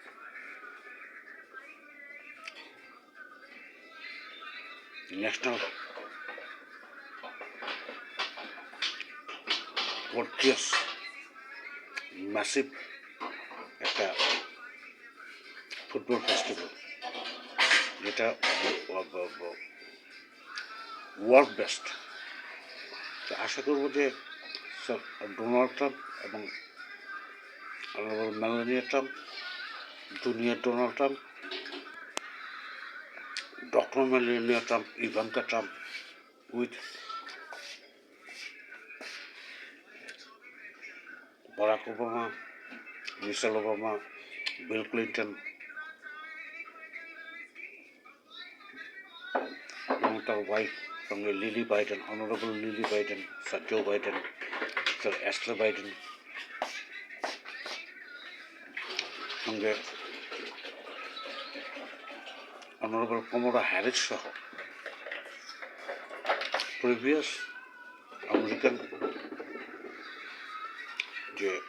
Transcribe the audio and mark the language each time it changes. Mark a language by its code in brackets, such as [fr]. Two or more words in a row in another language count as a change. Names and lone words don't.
[en] national gorgeous massive [bn] একটা [en] football festival, [bn] যেটা [en] world best. [bn] তো আশা করবো যে স্যার ডোনাল্ড ট্রাম্প এবং মেলানিয়া ট্রাম্প, জুনিয়র ডোনাল্ড ট্রাম্প, [en] Dr. Melania Trump, Ivanka Trump, with Barack Obama, Michelle Obama, Bill Clinton, [bn] এবং তার ওয়াইফ সঙ্গে লিলি বাইডেন, অনারেবল লিলি বাইডেন, স্যার জো বাইডেন, স্যার অ্যাস্টার বাইডেন, সঙ্গে অনারেবল কমলা হ্যারিস সহ [en] previous American [bn] যে